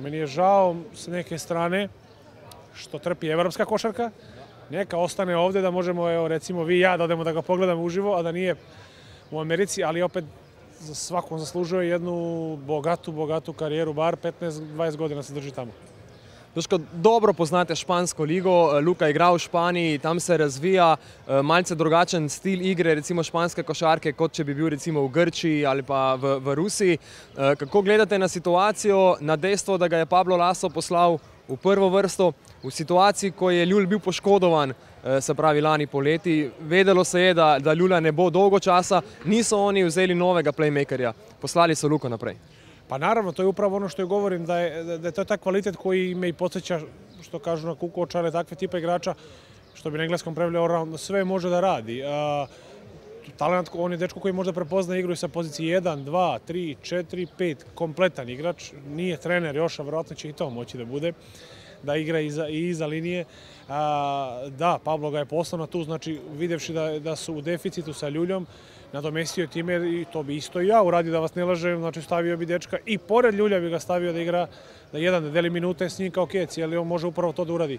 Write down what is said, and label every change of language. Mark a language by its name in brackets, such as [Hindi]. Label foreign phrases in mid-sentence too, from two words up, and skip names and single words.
[Serbian] Meni je žao s neke strane što trpi evropska košarka. Neka ostane ovde da možemo, evo, recimo vi i ja da odemo da ga pogledamo uživo, a da nije u Americi, ali opet svakom zaslužuje jednu bogatu karijeru, bar 15-20 godina se drži tamo. [Slovenian] Duško, dobro poznate špansko ligo, Luka je igral v Španiji, tam se razvija malce drugačen stil igre, recimo španske košarke, kot če bi bil recimo v Grčiji ali pa v Rusiji. Kako gledate na situacijo, na dejstvo, da ga je Pablo Laso poslal v prvo vrsto, v situaciji, ko je Ljul bil poškodovan, se pravi lani poleti. Vedelo se je, da Ljula ne bo dolgo časa, niso oni vzeli novega playmakerja, poslali so Luko naprej. [Serbian] Pa naravno, to je upravo ono što govorim, da je to taj kvalitet koji me i podsjeća, što kažu na Kukočare, takve tipa igrača, što bi na engleskom preveli all-round, sve može da radi. Talent, on je dečko koji možda prepozna igru i sa pozicije 1, 2, 3, 4, 5, kompletan igrač, nije trener još, a verovatno će i to moći da bude, da igra i iza linije. Da, Pablo ga je poslao na tu, znači videvši da su u deficitu sa Ljuljom, nadomestio time i to bi isto i ja uradio, da vas ne lažem, znači stavio bi dečka i pored Ljulja bi ga stavio da igra, da deli minute s njim kao Keci, ali on može upravo to da uradi.